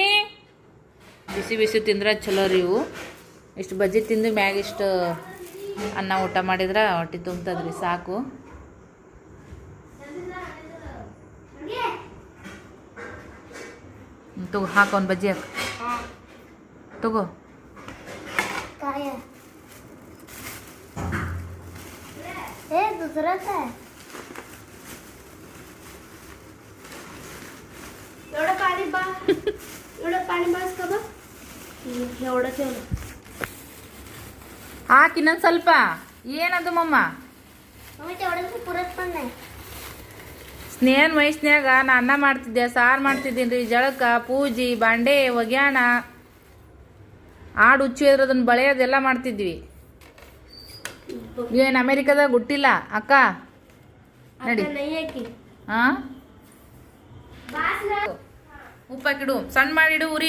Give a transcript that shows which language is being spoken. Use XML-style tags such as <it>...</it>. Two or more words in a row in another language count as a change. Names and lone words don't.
<kn>ಬಿಸಿ ಬಿಸಿ ತಿಂದ್ರೆ ಚಲೋ ರೀ ಇವು. ಇಷ್ಟು ಬಜ್ಜಿ ತಿಂದು ಮ್ಯಾಗ ಇಷ್ಟು ಅನ್ನ ಊಟ ಮಾಡಿದ್ರೆ ಹೊಟ್ಟೆ ತುಂಬ್ತದ್ರಿ, ಸಾಕು. ತಗೋ ಹಾಕು ಒಂದು ಬಜ್ಜಿ ಹಾಕು. ತಗೋ.</kn> <mr>दुसराच आहे. एवढं पाणी बस का बघ. एवढं ठेवलं.</mr> <kn>ಹಾಕಿ ಇನ್ನೊಂದು ಸ್ವಲ್ಪ. ಏನದು ಮಮ್ಮ?</kn> <mr>मम्मी तेवढं पुरत पण नाही.</mr> <kn>ಸ್ನೇಹನ್ ವಯಸ್ಸಿನಾಗ ನಾ ಅನ್ನ ಮಾಡ್ತಿದ್ದೆ, ಸಾರು ಮಾಡ್ತಿದ್ದೀನಿ ರೀ. ಜಳಕ, ಪೂಜೆ, ಬಾಂಡೆ ಒಗ್ಯಾಣ, ಆಡು ಹುಚ್ಚು ಅದನ್ನ ಬಳೆಯೋದೆಲ್ಲ ಮಾಡ್ತಿದ್ವಿ. ಏನು ಅಮೇರಿಕಾದಾಗ ಹುಟ್ಟಿಲ್ಲ ಅಕ್ಕ? ನಡಿ. ಹಾಂ, ಉಪ್ಪಾಕಿಡು, ಸಣ್ಣ ಮಾಡಿಡು ಉರಿ.</kn>